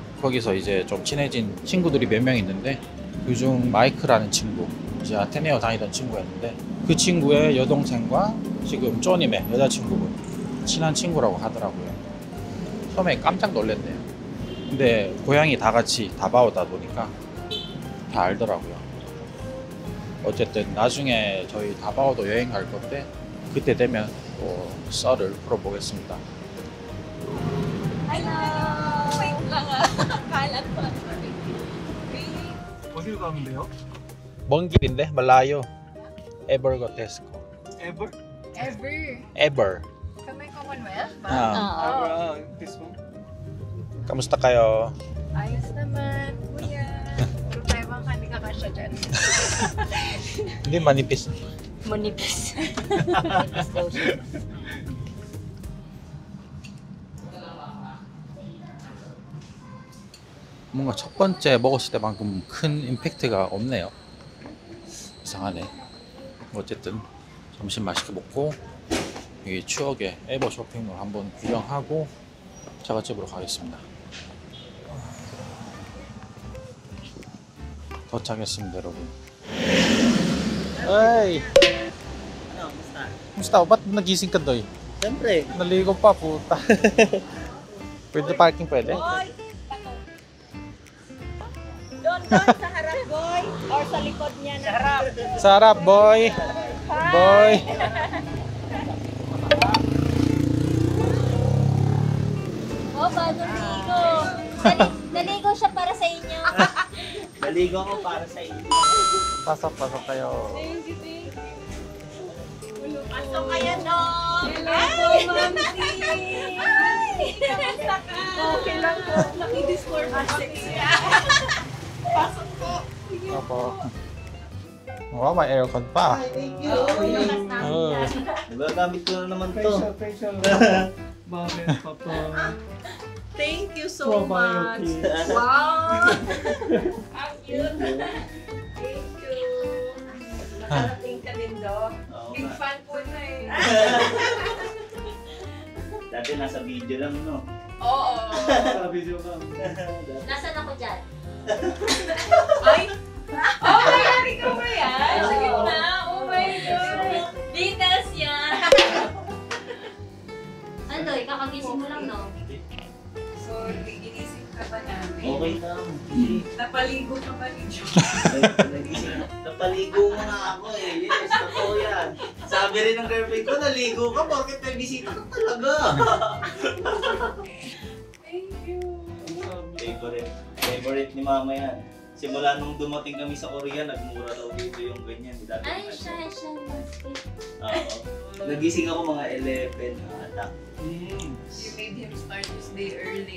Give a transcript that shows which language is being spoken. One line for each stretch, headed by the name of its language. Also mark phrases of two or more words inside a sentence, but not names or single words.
Korean: 거기서 이제 좀 친해진 친구들이 몇 명 있는데 그중 마이크라는 친구, 이제 아테네오 다니던 친구였는데 그 친구의 여동생과 지금 쪼님의 여자친구분 친한 친구라고 하더라고요. 처음에 깜짝 놀랐네요. 근데 고향이 다 같이 다바오다 보니까 다 알더라고요. 어쨌든 나중에 저희 다바오도 여행 갈 건데 그때 되면 또 썰을 풀어보겠습니다.
Filipino: Hello! Wait lang Akala ko.
Korean: 어디로 가면 돼요? 먼 길인데 말라요. 에버거 데스코. Ever? Ever. 에버.
Filipino: Sa may Commonwealth ba?
Korean: 아,
English: This one?
Filipino: kamusta kayo? Ayos naman, kuya. Puro tayo bang hindi ka kasya dyan. Hindi manipis. Manipis.
Korean: 뭔가 첫 번째 먹었을 때만큼 큰 임팩트가 없네요. 이상하네. 어쨌든 점심 맛있게 먹고 이 추억의 에버 쇼핑몰 한번 구경하고 처갓집으로 가겠습니다. 도착했습니다, 여러분.
Filipino: Ay! Ano, musta? Kumusta? Ba't nagising ka, Doy? Siyempre. Naligo pa, puta. Pwede parking, pwede? Boy! Doon sa harap, boy. Or sa likod niya na. Sa harap. Sa harap, boy! Boy! Oh, bagong ligo. Naligo siya para sa inyo. Naligo ko para sa inyo. Pasok kayo.
English: Thank you.
Filipino: Pasok kayo, no? Hello, Mamsi! Ay! Kamusta ka? Okay lang po. Naki-discord ako. Pasok po. Opo. Wow, may aircon pa.
English: Thank you.
Filipino: Oh. Nagagamit ko na naman to. Facial. Bakit, papa?
English: Thank you so much.
Filipino: Probiotics. Wow! Ang cute.
English: Thank you.
Filipino: Nakarating ka din, Doc. Oo Big nga. fan po na eh. Dati nasa video lang, no? Oo. Video ka. Nasaan ako dyan? Ay!
English: Oh my God!
Filipino: Ikaw ba yan? Sa gitna?
English: Oh my God!
Filipino: Details yan! Ano, kakagising mo lang, no? So, gigising ka ba namin? Okay lang. Napaligo ka ba ni Jo? Nagising. Napaligo mo na ako eh. Yes, totoo yan. Sabi rin ng girlfriend ko, naligo ka, bakit may bisita ka talaga?
English: Thank you.
Filipino: Favorite ni mama yan. Simula nung dumating kami sa Korea, nagmura daw dito yung ganyan. Dati Ay, mga- siya, basket. Oo. Nagising ako mga 11 ata.
English: You made him start his day early.